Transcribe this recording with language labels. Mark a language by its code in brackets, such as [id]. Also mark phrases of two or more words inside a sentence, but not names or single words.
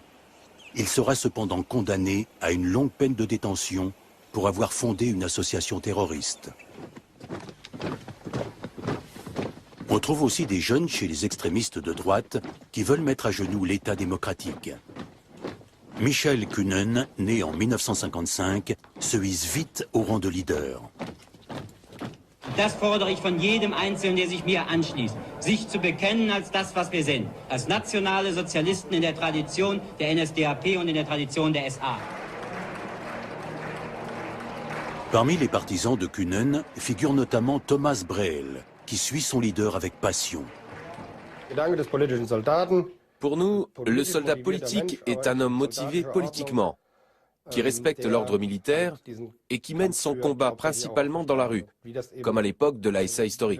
[fr] Il sera cependant condamné à une longue peine de détention pour avoir fondé une association terroriste. On trouve aussi des jeunes chez les extrémistes de droite qui veulent mettre à genoux l'État démocratique. Michael Kühnen, né en 1955, se hisse vite au rang de leader. [de] Das fordere ich von jedem Einzelnen, der sich mir anschließt, sich zu bekennen als das, was wir sind, als nationale Sozialisten in der Tradition der NSDAP und in der Tradition der SA. [fr] Parmi les partisans de Kühnen figure notamment Thomas Brehel, qui suit son leader avec passion. Pour nous, le soldat politique est un homme motivé politiquement, qui respecte l'ordre militaire et qui mène son combat principalement dans la rue, comme à l'époque de la SA historique.